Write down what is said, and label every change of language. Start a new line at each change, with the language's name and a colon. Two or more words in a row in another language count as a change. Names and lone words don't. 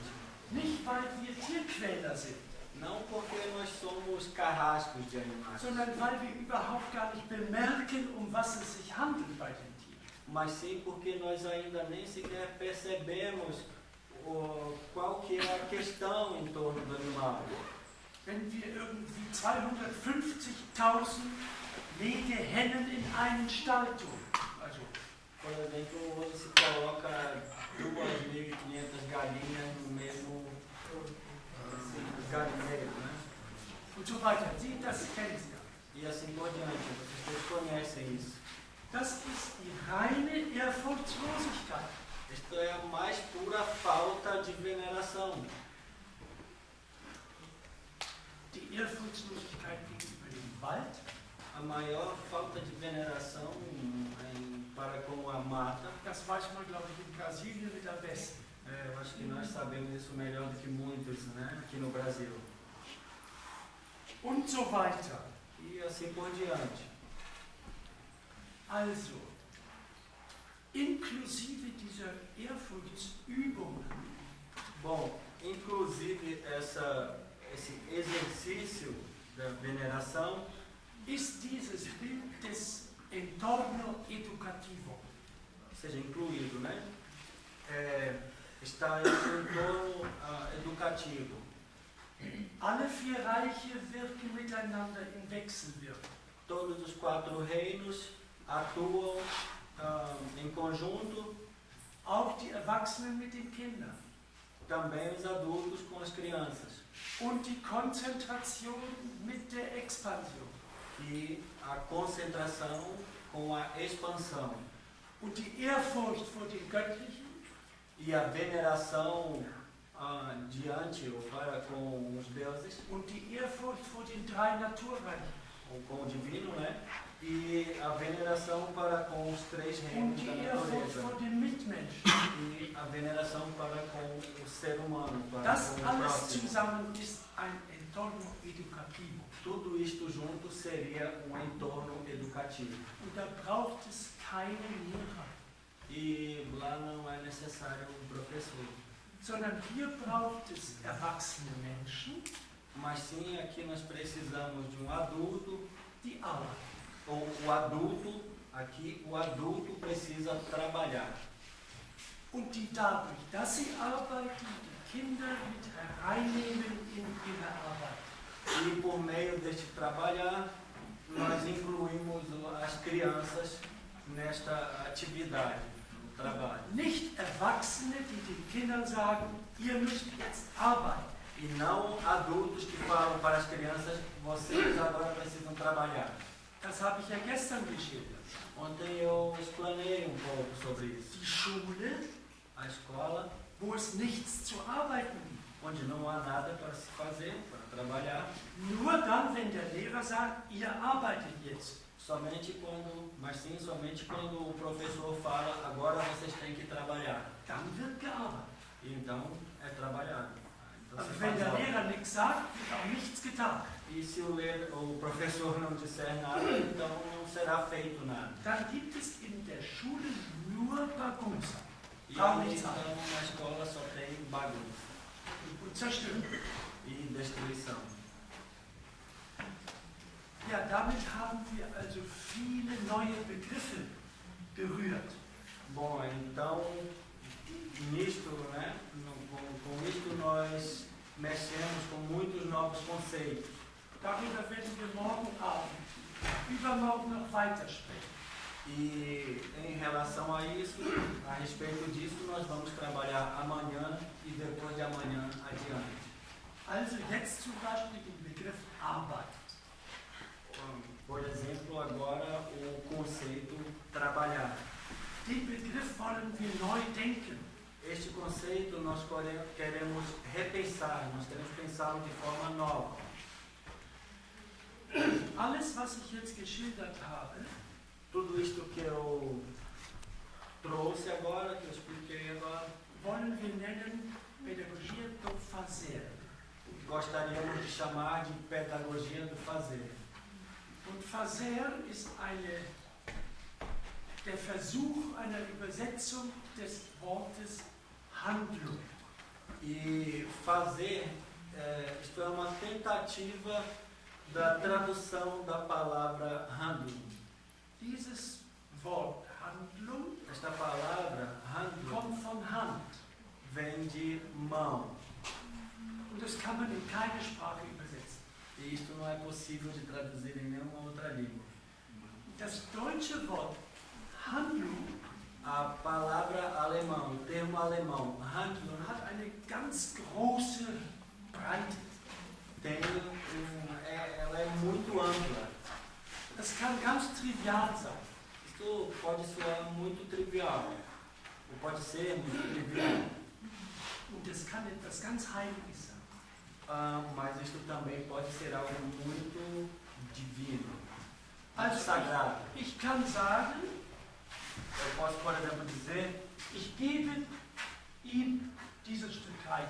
German: Nicht, weil wir Tierquäler sind,
Portuguese: Não porque nós somos carrascos de animais,
German: sondern weil wir überhaupt gar nicht bemerken, um was es sich handelt bei den Tieren.
Portuguese: mas sim porque nós ainda nem sequer percebemos qual que é a questão em torno do animal.
German: Wenn wir irgendwie 250.000 Legehennen in einen Stall tun, also
Portuguese: Por exemplo, hoje se coloca 2.500 galinhas no mesmo galinheiro, né?
German: und so weiter. Sie, das kennen Sie ja.
Portuguese: E assim por diante, vocês todos conhecem isso.
German: Das ist die reine Ehrfurchtslosigkeit.
Portuguese: Isto é a mais pura falta de veneração.
German: Die Ehrfurchtslosigkeit gegenüber dem Wald,
Portuguese: A maior falta de veneração para com a mata.
German: das weiß man, glaube ich, in Brasilien mit am besten.
Portuguese: Eu acho que nós sabemos isso melhor do que muitos, né, aqui no Brasil.
German: Und so weiter.
Portuguese: E assim por diante.
German: Also, inklusive dieser Ehrfurchtsübungen
Portuguese: Bom, inclusive esse exercício da veneração
German: ist dieses Bild des
Portuguese: Entorno Educativo. ou seja, incluído, né? Está esse entorno educativo.
German: Alle vier Reiche wirken miteinander in Wechselwirkung.
Portuguese: Todos os 4 reinos atuam em conjunto,
German: Auch die Erwachsenen mit den Kindern.
Portuguese: também os adultos com as crianças.
German: Und die Konzentration mit der Expansion.
Portuguese: E a concentração com a expansão.
German: Und die Ehrfurcht vor dem Göttlichen
Portuguese: E a veneração diante ou para com os deuses,
German: und die Ehrfurcht vor den drei Naturreichen.
Portuguese: ou com o divino, né? E a veneração para com os 3
German: Und
Portuguese: reinos da
German: die Ehrfurcht
Portuguese: natureza.
German: vor den Mitmenschen.
Portuguese: E a veneração para com o ser humano, para
German: Das
Portuguese: com o
German: alles
Portuguese: próximo.
German: zusammen ist ein
Portuguese: Entorno Educativo. Tudo isto junto seria um entorno educativo.
German: Und da braucht es keine Lehrer,
Portuguese: E lá não é necessário um professor.
German: sondern hier braucht es erwachsene Menschen,
Portuguese: Mas sim, aqui nós precisamos de um adulto,
German: die arbeiten.
Portuguese: ou o adulto, aqui o adulto precisa trabalhar.
German: Und die dadurch, dass sie arbeiten, die Kinder mit hereinnehmen in ihre Arbeit.
Portuguese: E por meio deste trabalhar, nós incluímos as crianças nesta atividade, no trabalho.
German: Nicht Erwachsene, die den Kindern sagen, ihr müsst jetzt arbeiten.
Portuguese: E não adultos que falam para as crianças, vocês agora precisam trabalhar.
German: Das habe ich ja gestern geschildert.
Portuguese: Ontem eu explanei um pouco sobre isso.
German: Die Schule,
Portuguese: A escola,
German: wo es nichts zu arbeiten gibt.
Portuguese: onde não há nada para se fazer, para trabalhar,
German: Nur dann, wenn der Lehrer sagt, ihr arbeitet jetzt.
Portuguese: mas sim somente quando o professor fala, agora vocês têm que trabalhar.
German: Dann wird gearbeitet.
Portuguese: E então é trabalhado. Então,
German: Also
Portuguese: se
German: wenn
Portuguese: faz
German: der
Portuguese: algo.
German: Lehrer nichts sagt, wird auch nichts getan.
Portuguese: E se o professor não disser nada, então não será feito nada.
German: Dann gibt es in der Schule nur Bagunza
Portuguese: E Calma, aí, então. então na escola só tem bagunça
German: und Zerstörung.
Portuguese: e destruição.
German: Ja, damit haben wir also viele neue Begriffe berührt.
Portuguese: Bom, então nisto, né, com isto nós mexemos com muitos novos conceitos.
German: Darüber werden wir morgen Abend, übermorgen noch weiter sprechen.
Portuguese: E em relação a isso, a respeito disso, nós vamos trabalhar amanhã e depois de amanhã adiante.
German: Also jetzt zum Beispiel den Begriff Arbeit.
Portuguese: Por exemplo, agora o conceito trabalhar.
German: Den Begriff wollen wir neu denken.
Portuguese: Este conceito nós queremos repensar, nós queremos pensá-lo de forma nova.
German: Alles, was ich jetzt geschildert habe,
Portuguese: Tudo isto que eu trouxe agora, que eu expliquei agora,
German: wollen wir nennen
Portuguese: Pädagogia do Fazer. gostaríamos de chamar de pedagogia do fazer.
German: Und Fazer ist der Versuch einer Übersetzung des Wortes Handlung.
Portuguese: E fazer, isto é uma tentativa da tradução da palavra Handlung.
German: Dieses Wort Handlung
Portuguese: Esta palavra Handlung
German: kommt von Hand.
Portuguese: vem de mão.
German: Und das kann man in keine Sprache übersetzen.
Portuguese: E isto não é possível de traduzir em nenhuma outra língua.
German: Das deutsche Wort Handlung
Portuguese: A palavra alemão, o termo alemão Handlung,
German: hat eine ganz große Breite.
Portuguese: ela é muito ampla.
German: Das kann ganz trivial sein.
Portuguese: Isto pode soar muito trivial, ou pode ser muito trivial.
German: Und das kann etwas ganz Heiliges sein.
Portuguese: mas isto também pode ser algo muito divino, muito
German: Also
Portuguese: sagrado.
German: ich kann sagen,
Portuguese: Eu posso, por exemplo, dizer,
German: ich gebe ihm dieses Stück Kreide.